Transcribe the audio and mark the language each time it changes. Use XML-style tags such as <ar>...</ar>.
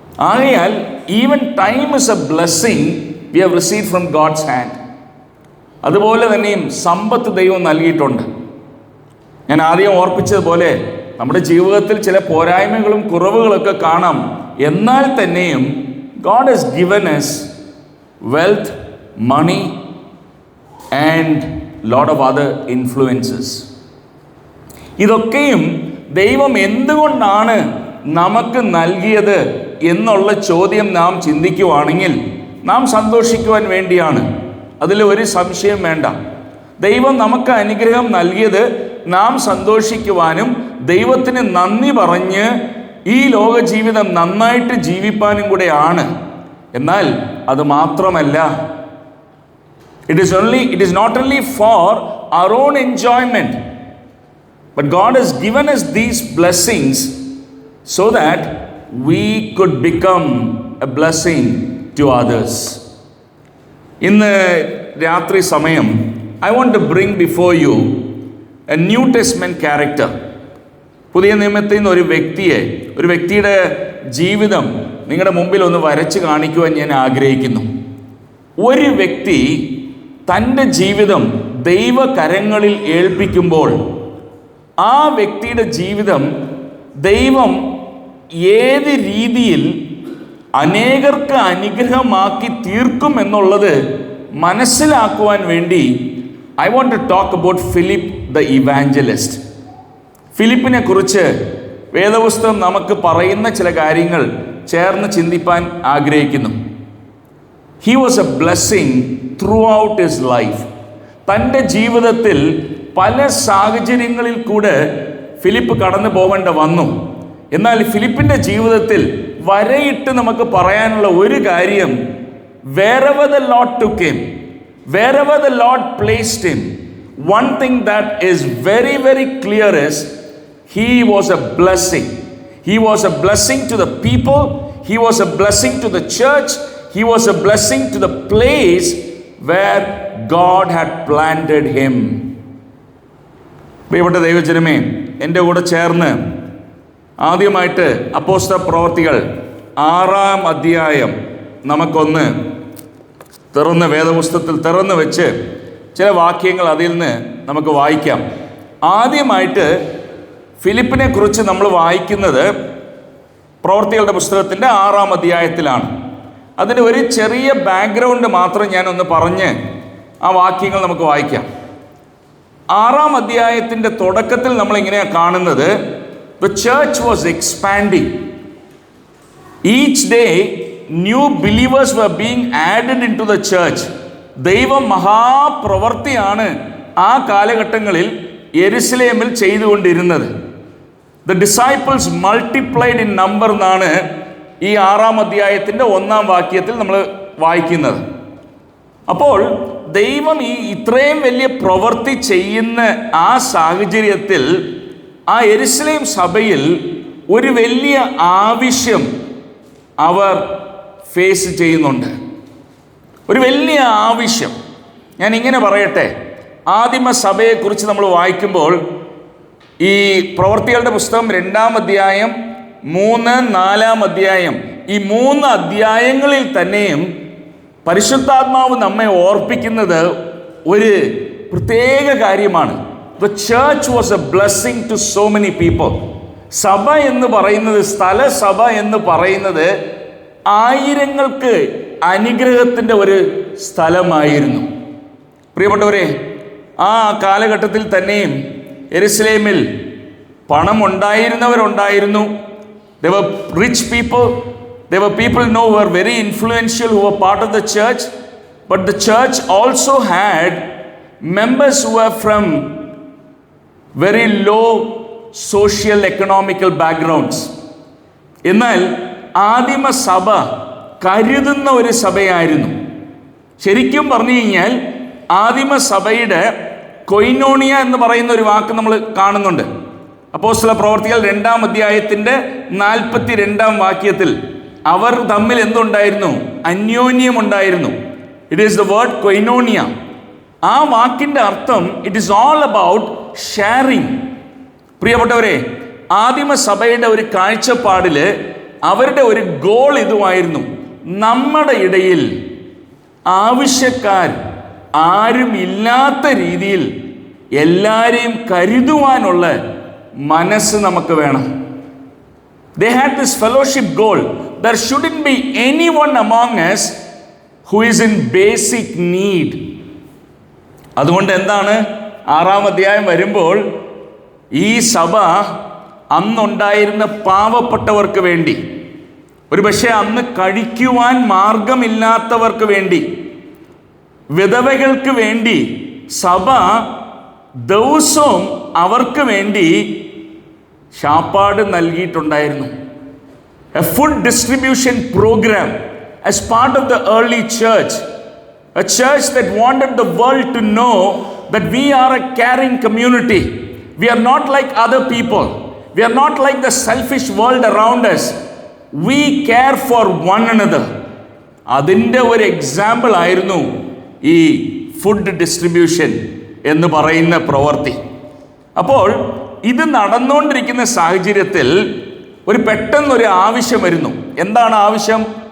<ml>ആകയാൽ</ml> <en>Even time is a blessing we have received from God's hand.</en> <ml>അതുപോലെ തന്നെയും സമ്പത്ത് ദൈവം നൽകിയിട്ടുണ്ട്. ഞാൻ ആദ്യം ഓർപ്പിച്ചതുപോലെ നമ്മുടെ ജീവിതത്തിൽ ചില പോരായ്മകളും കുറവുകളൊക്കെ കാണാം. എന്നാൽ തന്നെയും</ml> <en>God has given us wealth, money and lot of other influences.</en> <ml>ഇതൊക്കെയും ദൈവം എന്തുകൊണ്ടാണ് നമുക്ക് നൽകിയത് എന്നുള്ള ചോദ്യം നാം ചിന്തിക്കുവാണെങ്കിൽ നാം സന്തോഷിക്കുവാൻ വേണ്ടിയാണ്. അതിൽ ഒരു സംശയം വേണ്ട. ദൈവം നമുക്ക് അനുഗ്രഹം നൽകിയത് നാം സന്തോഷിക്കുവാനും ദൈവത്തിന് നന്ദി പറഞ്ഞ് ഈ ലോക ജീവിതം നന്നായിട്ട് ജീവിപ്പാനും കൂടെയാണ്. എന്നാൽ അത് മാത്രമല്ല,</ml> <en>it is not only for our own enjoyment, but God has given us these blessings so that we could become a blessing to others.</en> <ml>ഇന്ന് രാത്രി സമയം</ml> <en>I want to bring before you a New Testament character.</en> <ml>പുതിയ നിയമത്തിൽ നിന്ന് ഒരു വ്യക്തിയുടെ ജീവിതം നിങ്ങളുടെ മുമ്പിൽ ഒന്ന് വരച്ച് കാണിക്കുവാൻ ഞാൻ ആഗ്രഹിക്കുന്നു. ഒരു വ്യക്തി തൻ്റെ ജീവിതം ദൈവകരങ്ങളിൽ ഏൽപ്പിക്കുമ്പോൾ ആ വ്യക്തിയുടെ ജീവിതം ദൈവം ഏത് രീതിയിൽ അനേകർക്ക് അനുഗ്രഹമാക്കി തീർക്കും എന്നുള്ളത് മനസ്സിലാക്കുവാൻ വേണ്ടി</ml> <en>I want to talk about Philip the evangelist.</en> <ml>ഫിലിപ്പിനെ കുറിച്ച് വേദപുസ്തകം നമുക്ക് പറയുന്ന ചില കാര്യങ്ങൾ ചേർന്ന് ചിന്തിപ്പാൻ ആഗ്രഹിക്കുന്നു.</ml> <en>He was a blessing throughout his life.</en> <ml>തൻ്റെ ജീവിതത്തിൽ പല സാഹചര്യങ്ങളിൽ കൂടെ ഫിലിപ്പ് കടന്നു പോകേണ്ട വന്നു. എന്നാൽ ഫിലിപ്പിൻ്റെ ജീവിതത്തിൽ വരയിട്ട് നമുക്ക് പറയാനുള്ള ഒരു കാര്യം,</ml> <en>wherever the Lord took him, wherever the Lord placed him, one thing that is very, very clear is he was a blessing. He was a blessing to the people. He was a blessing to the church. He was a blessing to the place where God had planted him.</en> <ml>പ്രിയപ്പെട്ട ദൈവജനമേ, എൻ്റെ കൂടെ ചേർന്ന് ആദ്യമായിട്ട് അപ്പോസ്തല പ്രവൃത്തികൾ 6-ാം അധ്യായം നമുക്കൊന്ന് വേദപുസ്തകത്തിൽ തുറന്ന് വെച്ച് ചില വാക്യങ്ങൾ അതിൽ നിന്ന് നമുക്ക് വായിക്കാം. ആദ്യമായിട്ട് ഫിലിപ്പിനെ കുറിച്ച് നമ്മൾ വായിക്കുന്നത് പ്രവൃത്തികളുടെ പുസ്തകത്തിൻ്റെ 6-ാം അധ്യായത്തിലാണ്. അതിൻ്റെ ഒരു ചെറിയ ബാക്ക്ഗ്രൗണ്ട് മാത്രം ഞാനൊന്ന് പറഞ്ഞ് ആ വാക്യങ്ങൾ നമുക്ക് വായിക്കാം. 6-ാം അധ്യായത്തിൻ്റെ തുടക്കത്തിൽ നമ്മൾ ഇങ്ങനെയാണ് കാണുന്നത്,</ml> <en>the church was expanding. Each day new believers were being added into the church.</en> <ml>ദൈവം മഹാപ്രവൃത്തിയാണ് ആ കാലഘട്ടങ്ങളിൽ യെരുശലേമിൽ ചെയ്തുകൊണ്ടിരുന്നത്.</ml> <en>the disciples multiplied in number</en> <ml>എന്നാണ് ഈ 6-ാം അധ്യായത്തിൻ്റെ 1-ാം വാക്യത്തിൽ നമ്മൾ വായിക്കുന്നത്. അപ്പോൾ ദൈവം ഈ ഇത്രയും വലിയ പ്രവൃത്തി ചെയ്യുന്ന ആ സാഹചര്യത്തിൽ ആ യെരുശലേം സഭയിൽ ഒരു വലിയ ആവശ്യം അവർ ഫേസ് ചെയ്യുന്നുണ്ട്. ഒരു വലിയ ആവശ്യം. ഞാൻ ഇങ്ങനെ പറയട്ടെ, ആദിമ സഭയെക്കുറിച്ച് നമ്മൾ വായിക്കുമ്പോൾ ഈ പ്രവൃത്തികളുടെ പുസ്തകം 2-ാം അധ്യായം, 3, 4-ാം അധ്യായം, ഈ 3 അധ്യായങ്ങളിൽ തന്നെയും പരിശുദ്ധാത്മാവ് നമ്മെ ഓർപ്പിക്കുന്നത് ഒരു പ്രത്യേക കാര്യമാണ്.</ml> <en>The church was a blessing to so many people.</en> <ml>സഭ എന്ന് പറയുന്നത്, സ്ഥല സഭ എന്ന് പറയുന്നത് ആയിരങ്ങൾക്ക് അനുഗ്രഹത്തിൻ്റെ ഒരു സ്ഥലമായിരുന്നു. പ്രിയപ്പെട്ടവരെ, ആ കാലഘട്ടത്തിൽ തന്നെയും യെരുശലേമിൽ പണം ഉണ്ടായിരുന്നവരുണ്ടായിരുന്നു.</ml> <en>There were rich people. There were people who were very influential who were part of the church. But the church also had members who were from very low social economical backgrounds.</en> <ml>എന്നാൽ ആദിമ സഭ കരുതുന്ന ഒരു സഭയായിരുന്നു. ശരിക്കും പറഞ്ഞു കഴിഞ്ഞാൽ ആദിമ സഭയുടെ കൊയിനോണിയ എന്ന് പറയുന്ന ഒരു വാക്ക് നമ്മൾ കാണുന്നുണ്ട്. അപ്പോസ്തല പ്രവർത്തികൾ 2-ാം അധ്യായത്തിൻ്റെ 42-ാം വാക്യത്തിൽ അവർ തമ്മിൽ എന്തുണ്ടായിരുന്നു? അന്യോന്യമുണ്ടായിരുന്നു.</ml> <en>It is the word കൊയിനോണിയ.</en> <ml>ആ വാക്കിൻ്റെ അർത്ഥം</ml> <en>It is all about sharing.</en> <ml>പ്രിയപ്പെട്ടവരെ, ആദിമ സഭയുടെ ഒരു കാഴ്ചപ്പാടിൽ അവരുടെ ഒരു ഗോൾ ഇതുമായിരുന്നു: നമ്മുടെ ഇടയിൽ ആവശ്യക്കാർ ആരും ഇല്ലാത്ത രീതിയിൽ എല്ലാവരെയും കരുതുവാനുള്ള മനസ്സ് നമുക്ക് വേണം.</ml> <en>They had this fellowship goal. There shouldn't be anyone among us who is in basic need.</en> <ml>അതുകൊണ്ട് എന്താണ് 6-ാം അധ്യായം വരുമ്പോൾ ഈ സഭ അന്നുണ്ടായിരുന്ന പാവപ്പെട്ടവർക്ക് വേണ്ടി, ഒരു പക്ഷേ അന്ന് കഴിക്കുവാൻ മാർഗമില്ലാത്തവർക്ക് വേണ്ടി, വിധവകൾക്ക് വേണ്ടി സഭ ദിവസവും അവർക്ക് വേണ്ടി ശാപ്പാട് നൽകിയിട്ടുണ്ടായിരുന്നു.</ml> <en>A food distribution programme as part of the early church, a church that wanted the world to know that we are a caring community. We are not like other people. We are not like the selfish world around us. We care for one another.</en> <ml>അതിൻ്റെ ഒരു example ആയിരുന്നു ഈ food distribution എന്ന് പറയുന്ന പ്രവൃത്തി. അപ്പോൾ ഇത് നടന്നുകൊണ്ടിരിക്കുന്ന സാഹചര്യത്തിൽ പെട്ടെന്നൊരു ആവശ്യം വരുന്നു. എന്താണ് ആവശ്യം?</ml>